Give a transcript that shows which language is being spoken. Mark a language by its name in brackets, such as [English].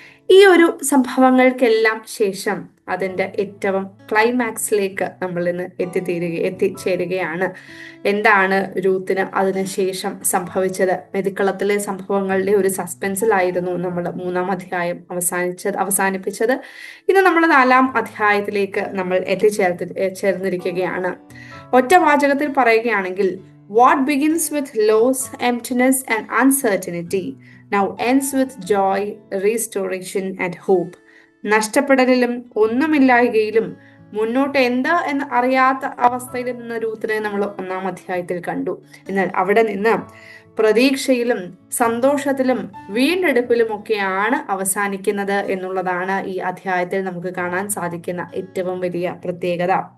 [Malayalam] ഈ ഒരു സംഭവങ്ങൾക്കെല്ലാം ശേഷം അതിൻ്റെ ഏറ്റവും ക്ലൈമാക്സിലേക്ക് നമ്മൾ ഇന്ന് എത്തിച്ചേരുകയാണ്. എന്താണ് രൂത്തിന് അതിനുശേഷം സംഭവിച്ചത്? മെതിക്കളത്തിലെ സംഭവങ്ങളുടെ ഒരു സസ്പെൻസിലായിരുന്നു നമ്മൾ 3-ാം അധ്യായം അവസാനിപ്പിച്ചത്. ഇന്ന് നമ്മൾ 4-ാം അധ്യായത്തിലേക്ക് നമ്മൾ ചേർന്നിരിക്കുകയാണ്. ഒറ്റ വാചകത്തിൽ പറയുകയാണെങ്കിൽ, [English] What begins with loss, emptiness and uncertainty now ends with joy, restoration and hope. [Malayalam] നഷ്ടപ്പെടലിലും ഒന്നുമില്ലായ്കയിലും മുന്നോട്ട് എന്താ എന്ന് അറിയാത്ത അവസ്ഥയിൽ നിന്ന രൂത്തിനെ നമ്മൾ 1-ാം അധ്യായത്തിൽ കണ്ടു. എന്നാൽ അവിടെ നിന്ന് പ്രതീക്ഷയിലും സന്തോഷത്തിലും വീണ്ടെടുപ്പിലും ഒക്കെയാണ് അവസാനിക്കുന്നത് എന്നുള്ളതാണ് ഈ അധ്യായത്തിൽ നമുക്ക് കാണാൻ സാധിക്കുന്ന ഏറ്റവും വലിയ പ്രത്യേകത.